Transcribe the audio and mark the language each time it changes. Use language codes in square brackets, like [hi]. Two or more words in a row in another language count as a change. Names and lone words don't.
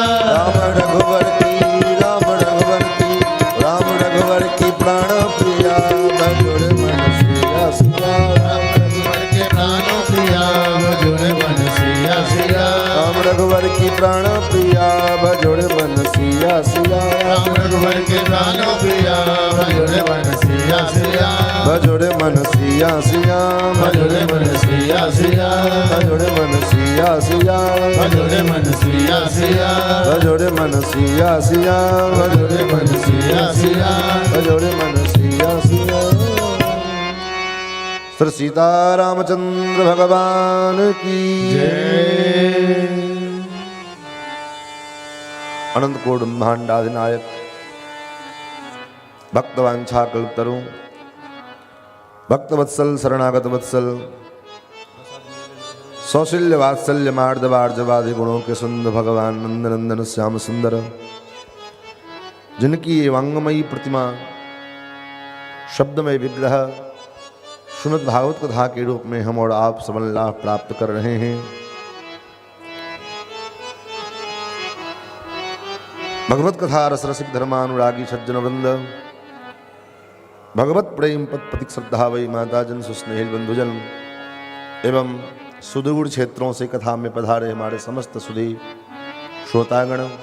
[hi] राम रघुवर की राम रघुवर की राम रघुवर की प्राण प्रिया भजो रे मन सिया सिया राम रघुवर के प्राण प्रिया भजो रे मन सिया सिया राम रघुवर की प्राण प्रिया भजो रे मन सिया सिया राम रघुवर के प्राण प्रिया भजो रे मन सिया सिया भजो रे मन सिया सिया भजो रे मन सिया सिया भजो रे मन सिया सिया भजो रे मन सिया सिया भजो रे मन सिया सिया भजो रे मन सिया सिया भजो रे मन सिया सिया श्री सीता रामचंद्र भगवान की अनंत कोट ब्रह्मांडाधिनायक भक्तवांछा कल्पतरु भक्तवत्सल शरणागत वत्सल सौशील्य वात्सल्य मार्दवार्जवादि गुणों के सुंदर भगवान नंदनंदन श्याम सुंदर, जिनकी ये वांगमयी प्रतिमा शब्दमय विग्रह श्रीमद् भागवत कथा के रूप में हम और आप सबल लाभ प्राप्त कर रहे हैं। भगवत कथा रस रसिक धर्मानुरागी सज्जन वृंद, भगवत प्रेम पद पथिक श्रद्धा वही माता जन सुस्नेहिल बंधुजन एवं सुदूर क्षेत्रों से कथा में पधारे हमारे समस्त सुधी श्रोतागण,